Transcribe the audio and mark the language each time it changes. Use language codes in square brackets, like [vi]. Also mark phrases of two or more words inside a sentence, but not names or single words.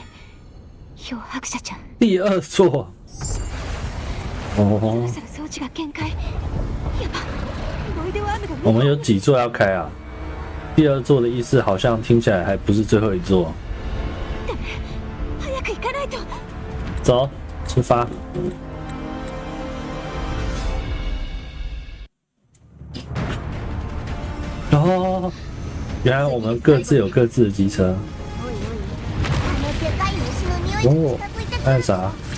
[ja] 漂白者ちゃん。 [zh] 第二座。哦。 [ja] 装置が限界。やば。ロイドワームが。 [zh] 我们有几座要开啊？第二座的意思好像听起来还不是最后一座。 [ja] 早く行かないと。 [zh] 走，出发。哦，原来我们各自有各自的机车。哦，那是啥？